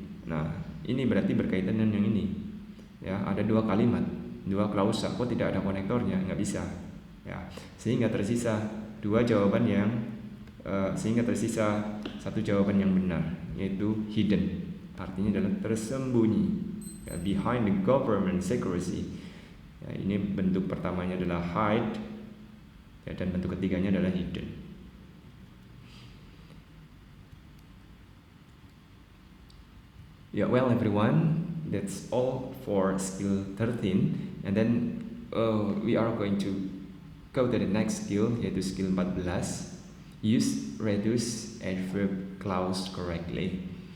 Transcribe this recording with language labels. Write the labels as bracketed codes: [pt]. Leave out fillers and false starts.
[id] Nah, ini berarti berkaitan dengan yang ini. Ya, ada dua kalimat, dua klausa. Kok tidak ada konektornya? Nggak bisa. Ya, sehingga tersisa dua jawaban yang sehingga tersisa satu jawaban yang benar, yaitu hidden. Artinya adalah tersembunyi. [en] Ya, behind the government secrecy. [id] Ya, ini bentuk pertamanya adalah hide, ya, dan bentuk ketiganya adalah hidden. [en] Yeah, well everyone, that's all for skill 13, and then we are going to go to the next skill, [id] yaitu skill 14. [en] Use reduce adverb clause correctly.